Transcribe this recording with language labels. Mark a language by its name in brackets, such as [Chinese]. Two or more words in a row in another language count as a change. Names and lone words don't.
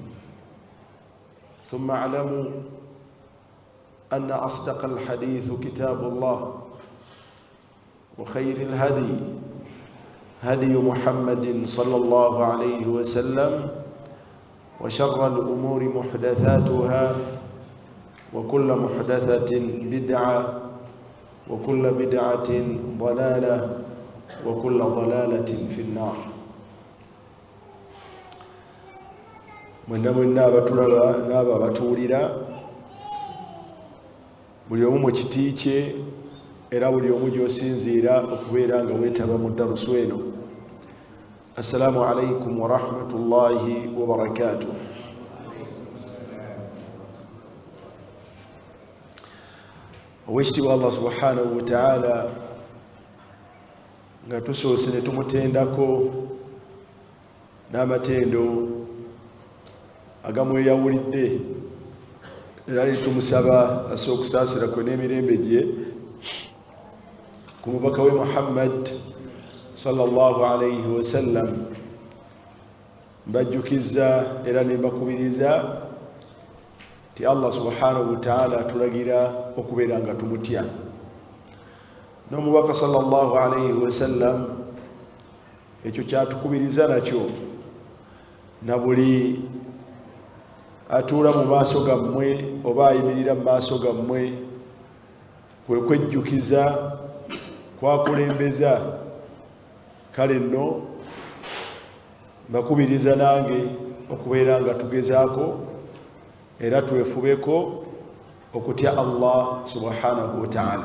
[Arabic] ثم اعلموا أن أصدق الحديث كتاب الله، وخير الهدي هدي محمد صلى الله عليه وسلم، وشر الأمور محدثاتها، وكل محدثة بدعة، وكل بدعة ضلالة، وكل ضلالة في النار. [Ganda] Mwenna abatulaba n'abo abatuwulira, buli omu mu kiti kye era buli omu gy'osinziira okubeera nga weetaba mu darusu eno. [Arabic] السلام عليكم ورحمة الله وبركاته. [Ganda] Oweekitiibwa Allah [Arabic] سبحانه وتعالى [Ganda] nga tusoose ne tumutendako n'amatendo agamweyawulidde, era tumusaba assa okusaasira kwe n'emirembe gye ku mubaka we Muhammad [Arabic] صلى الله عليه وسلم. [Ganda] Mbajjukiza era ne mbakubiriza ti Allah [Arabic] سبحانه وتعالى [Ganda] atulagira okubeera nga tumutya. N'omubaka [Arabic] صلى الله عليه وسلم [Ganda] ekyo kyatukubiriza nakyo, na buli atuula mu maaso gammwe oba ayimirira mu maaso gammwe kwe kwejjukiza kwakulembeza. Kale nno mbakubiriza nange okubeera nga tugezaako era twefubeko okutya Allah [Arabic] سبحانه وتعالى.